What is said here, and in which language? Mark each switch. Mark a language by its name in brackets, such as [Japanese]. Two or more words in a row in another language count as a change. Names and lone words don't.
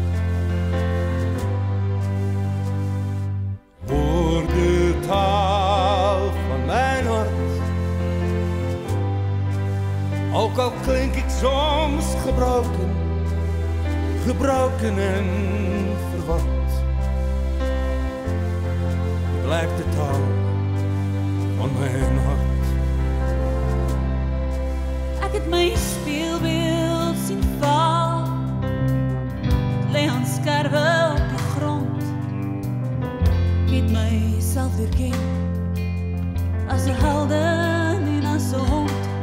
[Dutch] Hoor de taal van mijn hart. Ook al klink ik soms gebroken, gebroken en verward. Blijft de taal van mijn hart. [Afrikaans] Ek het my speelbeeld sien val, lê aan skerwe op die grond. Ek het myself herken as 'n heldin en as 'n hond.